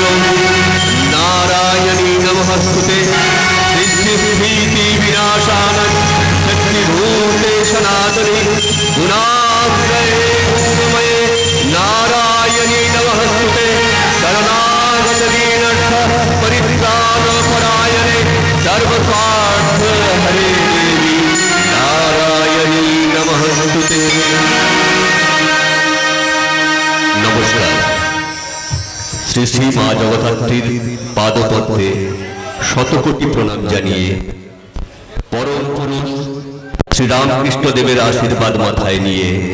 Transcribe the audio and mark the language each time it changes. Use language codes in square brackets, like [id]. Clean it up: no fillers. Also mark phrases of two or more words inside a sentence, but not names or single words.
[sa] नारायणी नमोस्तुते सिद्धिभीति विनाशाय शक्तिभूते सनातने गुणाश्रये गुणमये नारायणी नमोस्तुते शरणागत दीनस्थ परित्राणपरायणे सर्वस्वार्थ हरे देवी नारायणी नमोस्तुते। [bn] नमस्कार। শ্রী শ্রী মা জগদ্ধাত্রীর পাদপদ্মে শতকোটি প্রণাম জানিয়ে পরম পুরুষ শ্রীরামকৃষ্ণদেবের আশীর্বাদ মাথায় নিয়ে